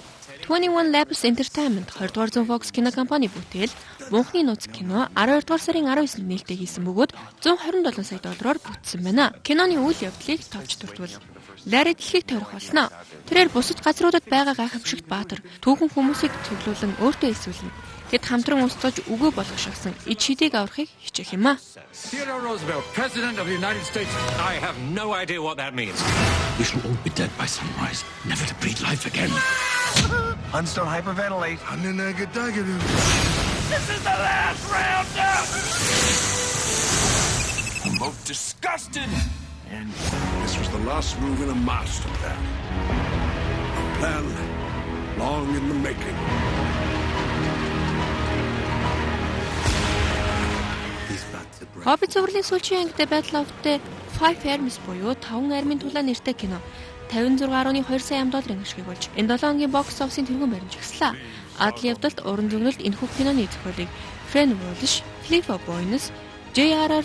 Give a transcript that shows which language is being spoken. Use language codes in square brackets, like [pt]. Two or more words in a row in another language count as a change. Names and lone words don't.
[mn] 21 Labs Entertainment 20 дугаар зуун Fox кино компани бүтээл Бунхны нууц кино 12 дугаар сарын 19-нд нээлттэй хийсэн бөгөөд $127 сая бүтсэн байна. Киноны үйл явдлыг товч дурдвал Ларри дэлхийг тойрох болно. Тэрээр бусад газруудад байгаа гайхамшигт баатар түүхэн хүмүүсийг цуглуулan өөртөө эсвэлнэ. Тэд хамтран устгаж үгөө болгох шахсан ид шидийг аврахыг хичээх юм а. [en] Theodore Roosevelt, President of the United States. I have no idea what that means. We shall all be dead by sunrise, never to breathe life again. Huns don't hyperventilate. This is the last round up! I'm both disgusted. And this was the last move in a master plan. A plan long in the making. [mn] Хоббит цувралын сүүлчийн ангид Battle of the Five Armies буюу 5 армийн тулаан нэртэй кино $56.2 сая ашиг болж энэ 7 хоногийн бокс офисын тэргуун баримт жагслаа. Адал явдалд уран зөгнөлд энэхүү киноны зохиолыг Fran Walsh, Cliff Boynes, J.R.R.